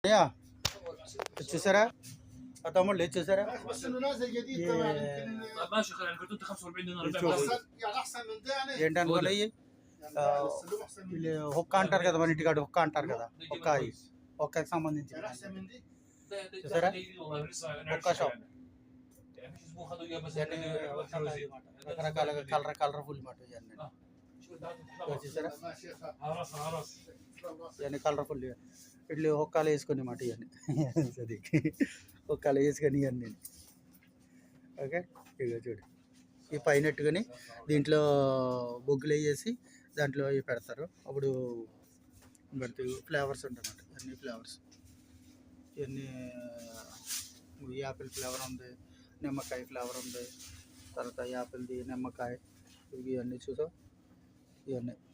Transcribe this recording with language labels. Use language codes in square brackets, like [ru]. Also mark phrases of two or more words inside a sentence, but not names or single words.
[te] అయ్యా చూసారా ఆ తమ్ముళ్ళు చూసారా [ar] بس انه نازل جديد طبعا يمكن طيب ماشي خلينا كنت 45 دينار يعني احسن من ده يعني [te] ఏంటనుకోలే [ar] بس اللي احسن من دي [te] హుక్క అంటారు కదా మన ఇంటికాడ హుక్క అంటారు కదా హుక్క హుక్కకి సంబంధించి [ar] يعني احسن من دي [te] చూసారా ఒక్క షాప్ [ar] يعني مش اسمه خدوا اياه بس [te] రకరకాలుగా కలర్ఫుల్ మాట ఇవన్నీ చూసారా [ar] ما شيخ عرس عرس [te] ఇవన్నీ కలర్ఫుల్ ఇట్లా హుక్కాలు వేసుకునే మాట ఇవన్నీ సదికి హుక్కాలు వేసుకొని ఇవన్నీ ఓకే ఇక చూడు ఈ పైన ఎట్టుకొని దీంట్లో బొగ్గులు వేసి దాంట్లో ఇవి పెడతారు అప్పుడు పెడితే ఫ్లేవర్స్ ఉంటాయన్నమాట అన్ని ఫ్లేవర్స్ ఇవన్నీ [en] apple flavour [te] ఉంది నిమ్మకాయ ఫ్లేవర్ ఉంది తర్వాత యాపిల్ది నిమ్మకాయ ఇవన్నీ చూసావు ఇవన్నీ